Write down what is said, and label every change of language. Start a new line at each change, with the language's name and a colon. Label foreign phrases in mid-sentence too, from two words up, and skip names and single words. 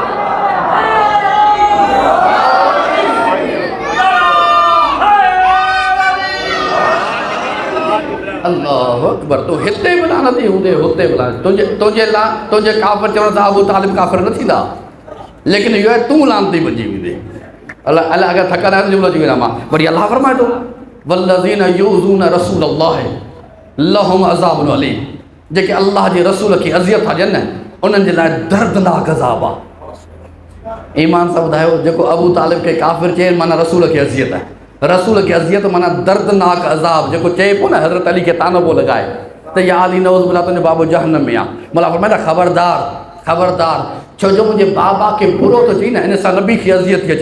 Arabic: الله أكبر,
Sindhi: तूं हिते बि लानती हूंदे, हुते बि लानती। तुंहिंजे काफ़िर चवण सां अबू तालिब काफ़िर न थींदा, लेकिन इहो आहे तूं लानती बची वेंदे। अलाह अगरि थकंदा आहिनि जुमिलो थी वेंदा मां वरी अलाह फरमाए थो
Arabic: والذين يؤذون رسول الله لهم عذاب أليم,
Sindhi: जेके अल्लाह जे रसूल खे अज़ियत था ॾियनि उन्हनि जे लाइ दर्दनाक अज़ाब आहे। ईमान सां ॿुधायो, जेको अबू तालिब खे काफ़िर चए माना रसूल खे अज़ियत आहे, रसूल खे अज़ियत माना दर्दनाक अज़ाब। जेको चए पियो न हज़रत अली खे तानो पियो लॻाए त या अली
Arabic: نعوذ بالله
Sindhi: तुंहिंजो बाबो जहन्नम में आहे, मतिलबु फरमाए ख़बरदार ख़बरदार, छो जो मुंहिंजे बाबा खे बुरो थो चई न, इन सां नबी खे अज़ियत थी अचे।